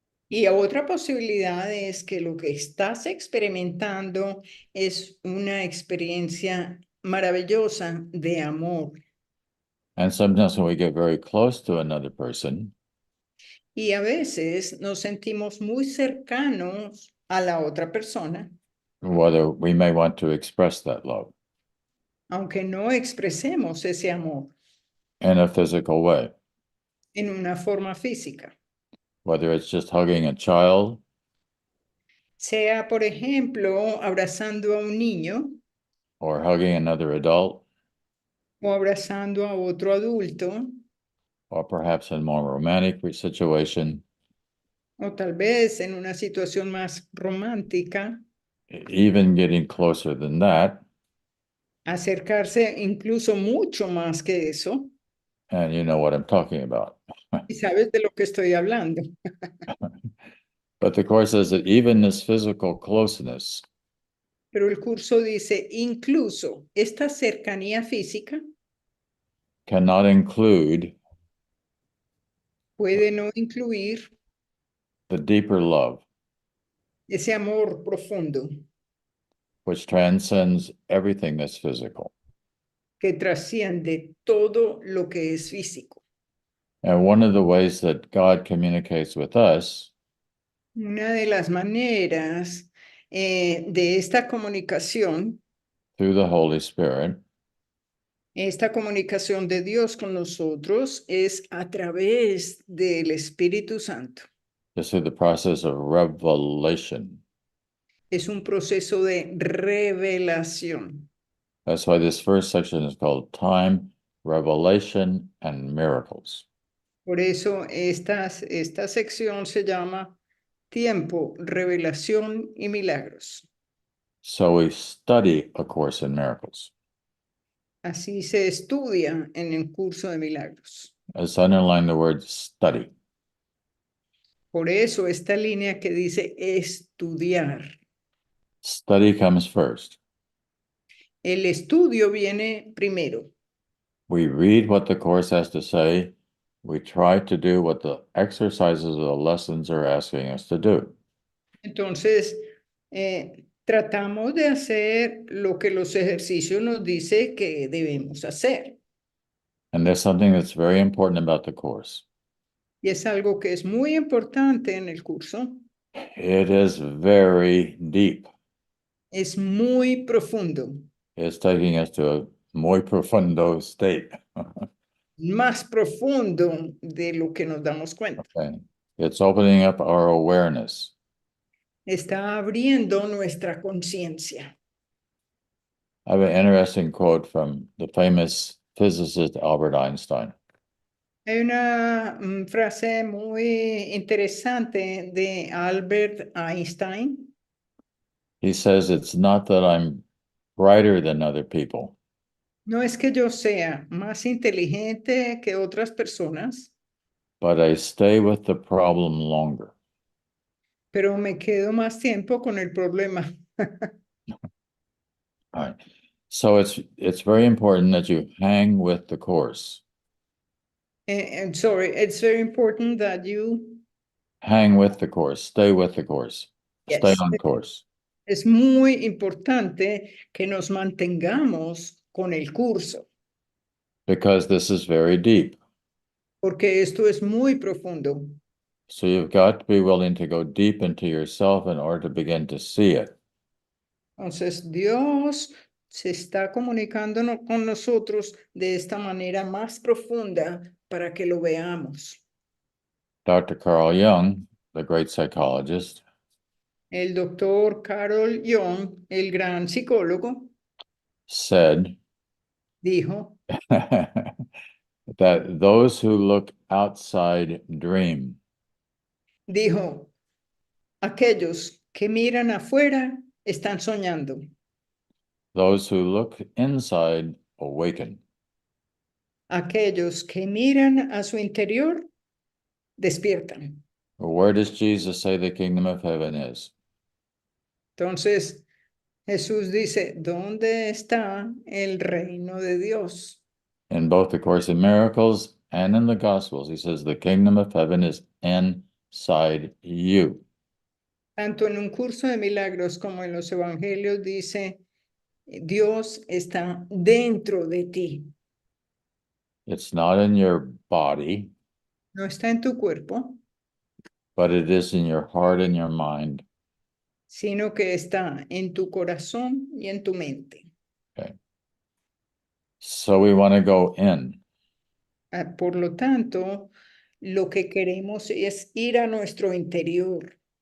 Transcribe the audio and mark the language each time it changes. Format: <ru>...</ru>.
<es>Y otra posibilidad es que lo que estás experimentando es una experiencia maravillosa de amor.</es> <en>And sometimes when we get very close to another person,</en> <es>Y a veces nos sentimos muy cercanos a la otra persona,</es> <en>whether we may want to express that love</en> <es>aunque no expresemos ese amor</es> <en>in a physical way,</en> <es>en una forma física.</es> <en>whether it's just hugging a child</en> <es>Sea, por ejemplo, abrazando a un niño</es> <en>or hugging another adult,</en> <es>o abrazando a otro adulto,</es> <en>or perhaps in a more romantic situation,</en> <es>o tal vez en una situación más romántica,</es> <en>even getting closer than that.</en> <es>acercarse incluso mucho más que eso.</es> <en>And you know what I'm talking about.</en> <es>Y sabes de lo que estoy hablando.</es> <en>But the Course says that even this physical closeness</en> <es>Pero el curso dice, incluso esta cercanía física</es> <en>cannot include</en> <es>puede no incluir</es> <en>the deeper love,</en> <es>ese amor profundo</es> <en>which transcends everything that's physical.</en> <es>que trasciende todo lo que es físico.</es> <en>And one of the ways that God communicates with us</en> <es>Una de las maneras de esta comunicación,</es> <en>through the Holy Spirit</en> <es>esta comunicación de Dios con nosotros es a través del Espíritu Santo.</es> <en>is through the process of revelation.</en> <es>Es un proceso de revelación.</es> <en>That's why this first section is called Time, Revelation, and Miracles.</en> <es>Por eso esta sección se llama Tiempo, Revelación y Milagros.</es> <en>So we study A Course in Miracles.</en> <es>Así se estudia en el curso de milagros.</es> <en>Let's underline the word study.</en> <es>Por eso esta línea que dice estudiar.</es> <en>Study comes first.</en> <es>El estudio viene primero.</es> <en>We read what the Course has to say. We try to do what the exercises of the lessons are asking us to do.</en> <es>Entonces, tratamos de hacer lo que los ejercicios nos dice que debemos hacer.</es> <en>And there's something that's very important about the Course.</en> <es>Y es algo que es muy importante en el curso.</es> <en>It is very deep.</en> <es>Es muy profundo,</es> <en>It's taking us to a</en> <es>muy profundo</es> <en>state.</en> <es>más profundo de lo que nos damos cuenta.</es> <en>Okay. It's opening up our awareness.</en> <es>Está abriendo nuestra conciencia.</es> <en>I have an interesting quote from the famous physicist Albert Einstein.</en> <es>Hay una frase muy interesante de Albert Einstein.</es> <en>He says, it's not that I'm brighter than other people,</en> <es>No es que yo sea más inteligente que otras personas,</es> <en>but I stay with the problem longer.</en> <es>pero me quedo más tiempo con el problema.</es> <en>All right. So it's very important that you hang with the Course. And sorry, it's very important that you... Hang with the Course. Stay with the Course. Stay Yes. on course.</en> <es>Es muy importante que nos mantengamos con el curso,</es> <en>Because this is very deep.</en> <es>porque esto es muy profundo.</es> <en>So you've got to be willing to go deep into yourself in order to begin to see it.</en> <es>Entonces, Dios se está comunicando con nosotros de esta manera más profunda para que lo veamos.</es> <en>Dr. Carl Jung, the great psychologist,</en> <es>El doctor Carl Jung, el gran psicólogo,</es> <en>said</en> <es>dijo</es> <en>that those who look outside dream.</en> <es>Dijo, aquellos que miran afuera están soñando.</es> <en>Those who look inside awaken.</en> <es>Aquellos que miran a su interior despiertan.</es> <en>Where does Jesus say the kingdom of heaven is?</en> <es>Entonces, Jesús dice, ¿dónde está el reino de Dios?</es> <en>In both the Course in Miracles and in the Gospels, he says the kingdom of heaven is inside you.</en> <es>Tanto en un curso de milagros como en los evangelios dice, Dios está dentro de ti.</es> <en>It's not in your body,</en> <es>No está en tu cuerpo,</es> <en>but it is in your heart and your mind.</en> <es>sino que está en tu corazón y en tu mente.</es> <en>Okay. So we want to go in.</en> <es>Por lo tanto, lo que queremos es ir a nuestro interior.</es>